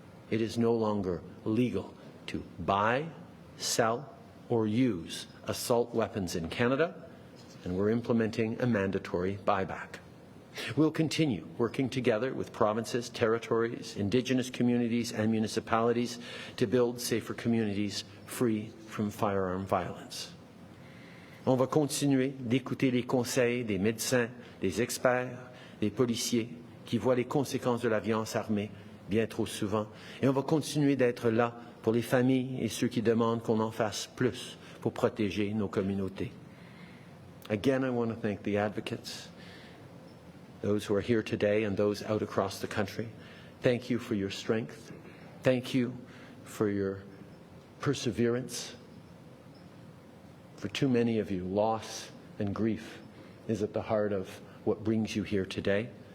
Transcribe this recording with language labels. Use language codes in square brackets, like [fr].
[en] it is no longer legal to buy, sell, or use assault weapons in Canada, and we're implementing a mandatory buyback. We'll continue working together with provinces, territories, Indigenous communities, and municipalities to build safer communities free from firearm violence. [fr] On va continuer d'écouter les conseils des médecins, des experts, des policiers qui voient les conséquences de la violence armée bien trop souvent. Et on va continuer d'être là pour les familles et ceux qui demandent qu'on en fasse plus pour protéger nos communautés. [en] Again, I want to thank the advocates, those who are here today and those out across the country. Thank you for your strength. Thank you for your perseverance. For too many of you, loss and grief is at the heart of what brings you here today.